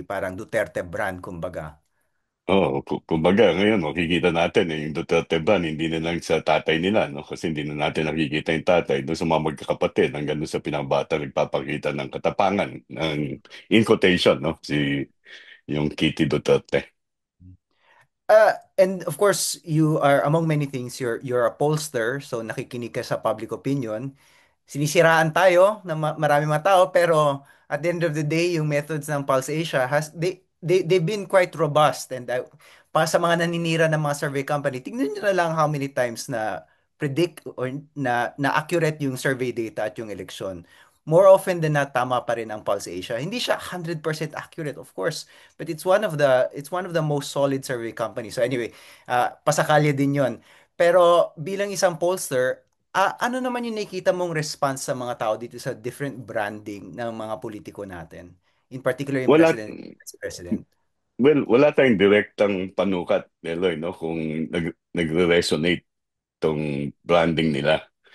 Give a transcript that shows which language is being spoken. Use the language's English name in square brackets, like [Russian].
[Filipino] Parang Duterte brand, kumbaga. Oo, kumbaga ngayon makikita natin yung Duterte ban, hindi na lang sa tatay nila, no? Kasi hindi na natin nakikita yung tatay doon sa mga magkakapatid hanggang doon sa pinabata nagpapakita ng katapangan ng in quotation, no? Yung Kitty Duterte. [English] And of course, you are among many things, you're a pollster, [Filipino] so nakikinig ka sa [English] public opinion. [Filipino] Sinisiraan tayo ng marami mga tao, pero [English] at the end of the day, yung methods ng Pulse Asia they've been quite robust. [Filipino] And para sa mga naninira ng mga survey company, tingnan nyo na lang [English] how many times [Filipino] na predict or na accurate yung survey data at yung election. [English] More often than not, [Filipino] tama pa rin ang Pulse Asia. Hindi siya [English] 100% accurate, of course, but it's one of the most solid survey companies. So anyway, [Filipino] pasakali din 'yon. Pero bilang isang pollster, ano naman yung nakikita mong response sa mga tao dito sa different branding ng mga politiko natin? [English] In particular, yung [Filipino] Wala, [English] president, vice president. [Filipino] well, wala tayong direktang panukat, Eloy, no? Kung nagre-resonate tong branding nila.